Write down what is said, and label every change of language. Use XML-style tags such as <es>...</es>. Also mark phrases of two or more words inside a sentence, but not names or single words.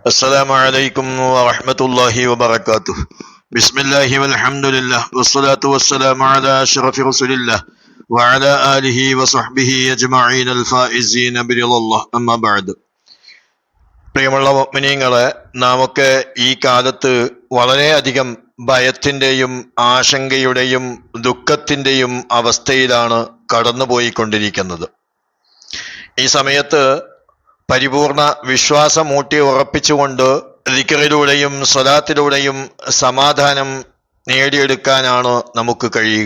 <ar>السلام عليكم ورحمة الله وبركاته. بسم الله والحمد لله والصلاة والسلام على أشرف رسول الله وعلى آله وصحبه أجمعين الفائزين برضا الله أما بعد.</ar> <ml>പ്രിയമുള്ള മുഅ്മിനീങ്ങളെ, നാമൊക്കെ ഈ കാലത്ത് വളരെയധികം ഭയത്തിന്റെയും ആശങ്കയുടെയും ദുഃഖത്തിന്റെയും അവസ്ഥയിലാണ് കടന്നുപോയിക്കൊണ്ടിരിക്കുന്നത്. ഈ സമയത്ത് പരിപൂർണ വിശ്വാസം ഊട്ടി ഉറപ്പിച്ചുകൊണ്ട് ദിക്റിലൂടെയും സ്വലാത്തിലൂടെയും സമാധാനം നേടിയെടുക്കാനാണ് നമുക്ക് കഴിയുക.</ml>